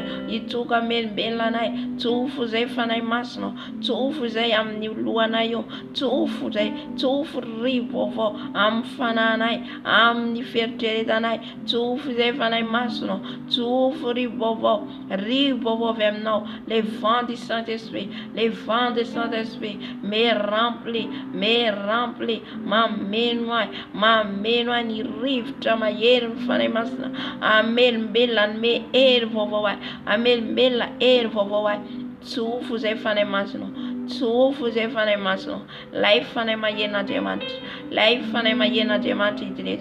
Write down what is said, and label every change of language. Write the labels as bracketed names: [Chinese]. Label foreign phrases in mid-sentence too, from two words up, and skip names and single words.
[Malagasy] Hitsoka hamelombelona anay. Tsofo izay fanahy masina. Tsofo izay amin'ny lohanay io. Tsofo izay. Tsofo rivo vaovao amin'ny fanahinay. Amin'ny feritreritanay. Tsofo izay fanahy masina. Tsofo rivo vaovao. Rivo vaovao avy aminao. [French] Les vents du Saint-Esprit. Les vents du Saint-Esprit. Me rempli. Me rempli. [Malagasy] Mameno ahy. Mameno ahy ny rivotra mahery ny fanahy masina. Hamelombelona hanome hery vaovao ahy. Hamelombelona hery vaovao ahy. Tsofo izay fanahy masina. Tsofo izay fanahy masina. Lay fanahy maherin'Andriamanitra. Lay fanahy maherin'Andriamanitra hidinety.